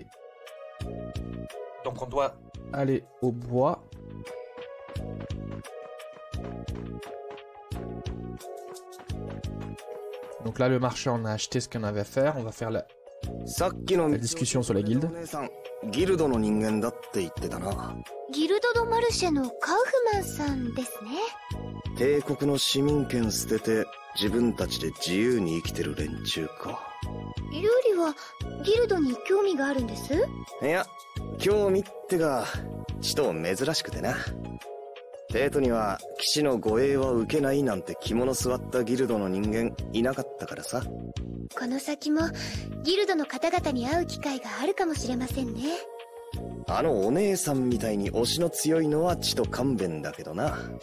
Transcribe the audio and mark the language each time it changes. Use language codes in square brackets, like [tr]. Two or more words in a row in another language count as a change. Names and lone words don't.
[fr] Donc on doit aller au bois. Donc là, le marché, on a acheté ce qu'on avait à faire. On va faire la discussion sur la guilde. [ja] ギルドの人間だって言ってたな。ギルド・ド・マルシェのカウフマンさんですね。帝国の市民権捨てて自分たちで自由に生きてる連中か。ルーリはギルドに興味があるんです？いや、興味ってがちと珍しくてな。帝都には騎士の護衛は受けないなんて肝の据わったギルドの人間いなかったからさ。この先もギルドの方々に会う機会があるかもしれませんね。あのお姉さんみたいに推しの強いのはちと勘弁だけどな。